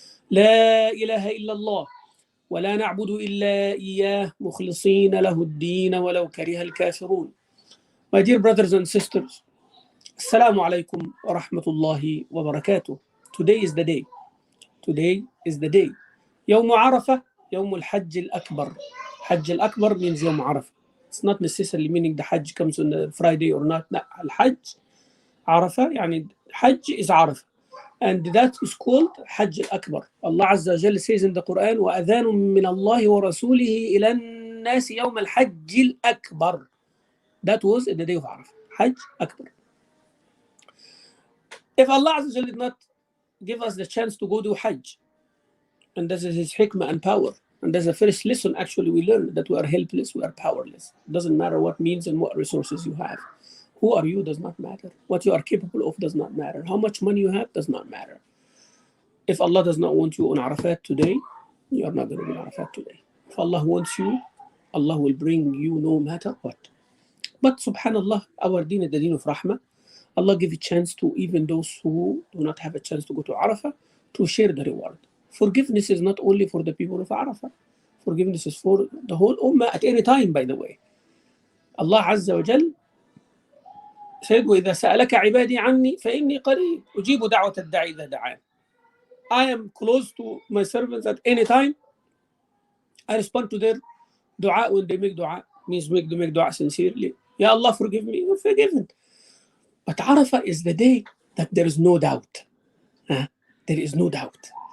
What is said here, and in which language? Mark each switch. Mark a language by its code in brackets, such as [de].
[ar] لا إله إلا الله ولا نعبد إلا إياه مخلصين له الدين ولو كره الكافرون. [en] My dear brothers and sisters, Assalamu alaikum wa rahmatullahi wa barakatuh. Today is the day. Today is the day. [ar] يوم عرفة يوم الحج الأكبر. [en] Hajj al-Akbar means [ar] يوم عرفة. [en] It's not necessarily meaning the Hajj comes on a Friday or not. No, [ar] الحج عرفة يعني [en] Hajj is [ar] عرفة. [en] And that is called Hajj al-Akbar. Allah Azza wa Jalla says in the Quran, [ar] وَأَذَانٌ مِّنَ اللَّهِ وَرَسُولِهِ إِلَى النَّاسِ يَوْمَ الْحَجِّ الْأَكْبَرِ. [en] That was in the day of Arafah. Hajj Akbar. If Allah Azza wa Jalla did not give us the chance to go do Hajj, and this is His hikmah and power, and that's the first lesson actually we learn, that we are helpless, we are powerless. It doesn't matter what means and what resources you have. Who are you does not matter. What you are capable of does not matter. How much money you have does not matter. If Allah does not want you on Arafat today, you are not going to be on Arafat today. If Allah wants you, Allah will bring you no matter what. But subhanallah, our deen is the deen of rahmah. Allah gives a chance to even those who do not have a chance to go to Arafah to share the reward. Forgiveness is not only for the people of Arafah. Forgiveness is for the whole ummah at any time, by the way. Allah Azza wa Jal said, [ar] وَإِذَا سَأَلَكَ عِبَادِي عَنِّي فَإِنِّي قَرِيبٌ أُجِيبُ دَعْوَةَ الدَّاعِ إِذَا دَعَانِ. [en] I am close to my servants at any time. I respond to their dua when they make dua. Means they make dua sincerely. Ya Allah, forgive me. You're forgiven. But Arafah is the day that there is no doubt. There is no doubt.